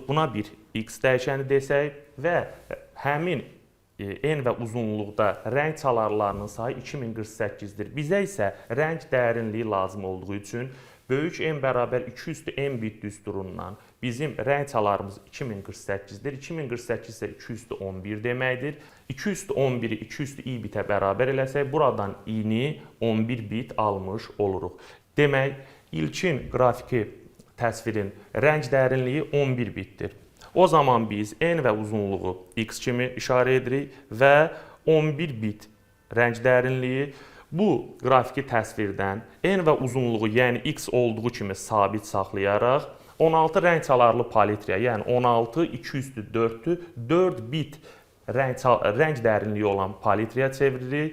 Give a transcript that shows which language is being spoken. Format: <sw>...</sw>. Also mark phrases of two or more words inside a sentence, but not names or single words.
<az>Buna bir x dəyişəni desək və həmin n və uzunluqda rəng çalarlarının sayı 2048-dir. Bizə isə rəng dərinliyi lazım olduğu üçün böyük n bərabər 2 üstü n bit düsturundan bizim rəng çalarımız 2048-dir. 2048 isə 2 üstü 11 deməkdir. 2 üstü 11-i 2 üstü i bitə bərabər eləsək, buradan i-ni 11 bit almış oluruq. Demək, ilkin qrafiki təsvirin rəng dərinliyi 11 bitdir. O zaman biz n və uzunluğu x kimi işarə edirik və 11 bit rəng dərinliyi bu qrafiki təsvirdən n və uzunluğu, yəni x olduğu kimi sabit saxlayaraq 16 rəng çalarlı palitraya, yəni 16 2 üstü 4-ü 4 bit rəng dərinliyi olan palitraya çeviririk.</az>